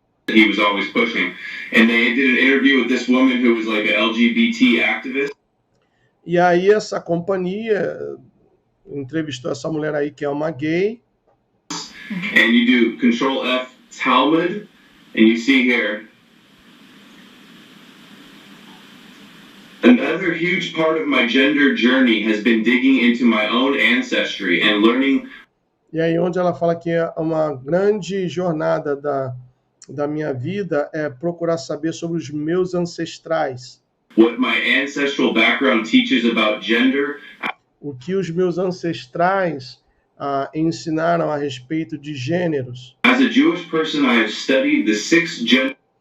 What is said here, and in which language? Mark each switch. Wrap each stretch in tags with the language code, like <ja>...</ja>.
<en>He was always pushing, and they did an interview with this woman who was like an LGBT activist.</en> <pt>E aí essa companhia entrevistou essa mulher aí que é uma gay.</pt> <en>And you do Control F Talmud, and you see here. Another huge part of my gender journey has been digging into my own ancestry and learning.</en> <pt>E aí onde ela fala que é uma grande jornada da minha vida é procurar saber sobre os meus ancestrais.</pt> <en>What my ancestral background teaches about gender.</en> <pt>O que os meus ancestrais ensinaram a respeito de gêneros.</pt> <en>As a Jewish person, I have studied the 6 genders.</en>